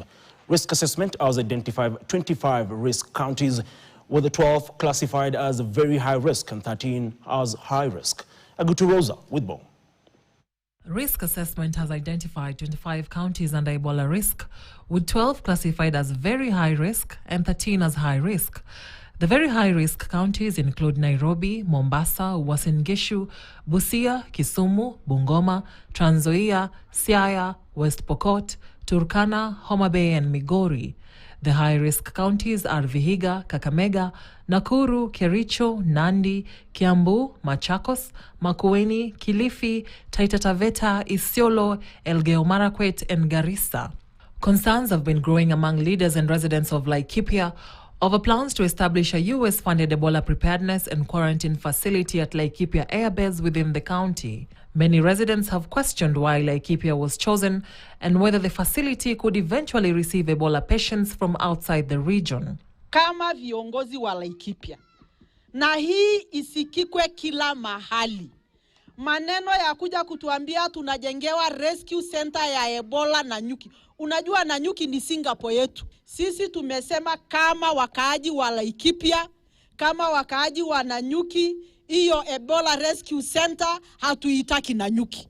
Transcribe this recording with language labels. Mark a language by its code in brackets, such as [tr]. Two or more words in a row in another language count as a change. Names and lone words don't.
[en] Risk assessment has identified 25 risk counties, with 12 classified as very high risk and 13 as high risk. Agutu Rosa with more. Risk assessment has identified 25 counties under Ebola risk, with 12 classified as very high risk and 13 as high risk. The very high-risk counties include Nairobi, Mombasa, Uasin Gishu, Busia, Kisumu, Bungoma, Trans Nzoia, Siaya, West Pokot, Turkana, Homa Bay and Migori. The high-risk counties are Vihiga, Kakamega, Nakuru, Kericho, Nandi, Kiambu, Machakos, Makueni, Kilifi, Taita Taveta, Isiolo, Elgeyo Marakwet and Garissa. Concerns have been growing among leaders and residents of Laikipia over plans to establish a US-funded Ebola preparedness and quarantine facility at Laikipia Airbase within the county. Many residents have questioned why Laikipia was chosen and whether the facility could eventually receive Ebola patients from outside the region. [sw] Kama viongozi wa Laikipia, na hii isikikwe kila mahali. Maneno ya kuja kutuambia tunajengewa [en] rescue center [sw] ya Ebola na nyuki. Unajua na nyuki ni Singapore yetu. Sisi tumesema kama wakaaji wa Laikipia, kama wakaaji wa Nanyuki, hiyo Ebola Rescue Center hatuitaki Nanyuki.